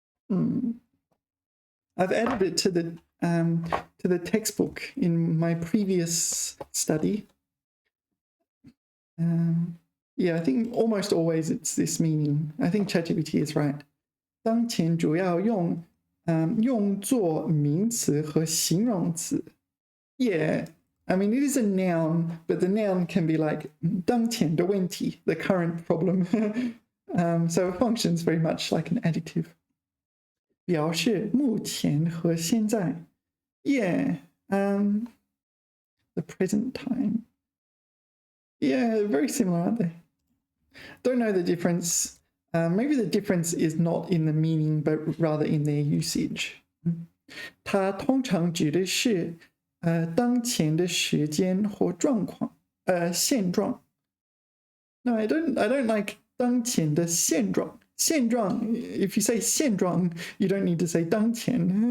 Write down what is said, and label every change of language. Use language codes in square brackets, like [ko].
[en] I've added it to the textbook in my previous study. Yeah, I think almost always it's this meaning. I think ChatGPT is right. [zh] 当前主要用作名词和形容词. [en] Yeah, I mean it is a noun, but the noun can be like [zh] 当前的问题, [en] the current problem. So it functions very much like an adjective. [zh] 表示目前和现在. [en] Yeah, the present time. Yeah, very similar, aren't they? Don't know the difference. Maybe the difference is not in the meaning, but rather in their usage. [zh] 它通常指的是当前的时间或状况，现状。 [en] No, I don't like [zh] 当前的现状。 [en] 现状 if you say 现状 you don't need to say 当前。